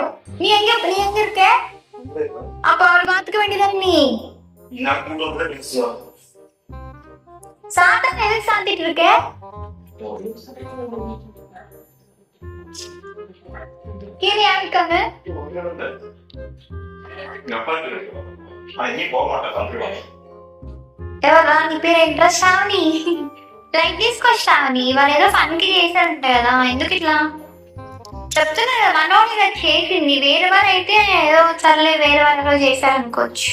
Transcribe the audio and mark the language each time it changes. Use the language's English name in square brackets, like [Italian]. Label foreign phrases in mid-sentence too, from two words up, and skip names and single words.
[Tamil] நீ எங்க இருக்க? அப்ப அவர் பாத்துக்க வேண்டியதானே நீ. சாத்தான் எதுக்கு சாத்திட்டு இருக்க? கீழே யார் இருக்காங்க? [Telugu] ఎవరా నీ పేరు ఏంట్రా? శ్రావణి. లైక్ తీసుకో శ్రావణి. వాళ్ళు ఏదో ఫన్ కి చేశారంట కదా, ఎందుకు ఇట్లా చెప్తున్నా కదా. మనోళ్ళు ఇలా చేసింది. వేరే వారు అయితే ఏదో సర్లే వేరే వాళ్ళు చేశారనుకోవచ్చు.